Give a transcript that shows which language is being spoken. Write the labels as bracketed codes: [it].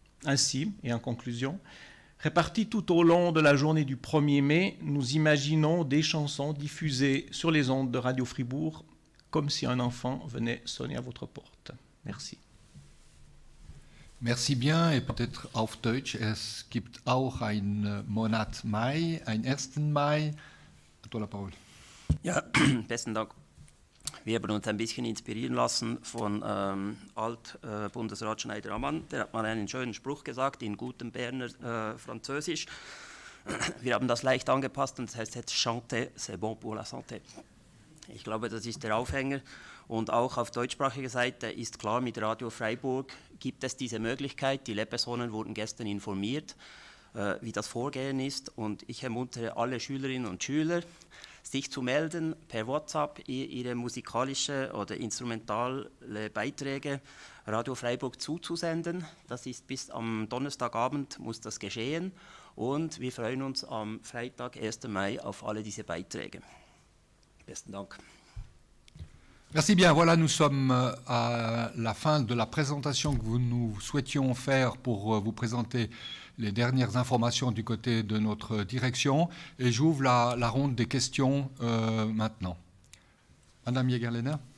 [fr] Ainsi, et en conclusion, réparties tout au long de la journée du 1er mai, nous imaginons des chansons diffusées sur les ondes de Radio Fribourg, comme si un enfant venait sonner à votre porte. Merci. Merci bien et peut-être [de] auf Deutsch. Es gibt auch einen Monat Mai, einen 1. [fr] Mai. À toi la parole. [de] Ja, besten Dank. Wir haben uns ein bisschen inspirieren lassen von Alt-Bundesrat Schneider-Ammann. Der hat mal einen schönen Spruch gesagt in gutem Berner Französisch. Wir haben das leicht angepasst und das heißt jetzt [fr] chanter, c'est bon pour la santé. [de] Ich glaube, das ist der Aufhänger. Und auch auf deutschsprachiger Seite ist klar, mit Radio Freiburg gibt es diese Möglichkeit. Die Lehrpersonen wurden gestern informiert, wie das Vorgehen ist. Und ich ermuntere alle Schülerinnen und Schüler, sich zu melden, per WhatsApp ihre musikalische oder instrumentale Beiträge Radio Freiburg zuzusenden. Das ist bis am Donnerstagabend muss das geschehen. Und wir freuen uns am Freitag, 1. Mai, auf alle diese Beiträge. Besten Dank. [fr] Merci bien. Voilà, nous sommes à la fin de la présentation que nous souhaitions faire pour vous présenter les dernières informations du côté de notre direction. Et j'ouvre la ronde des questions maintenant. Madame Jägerlehner.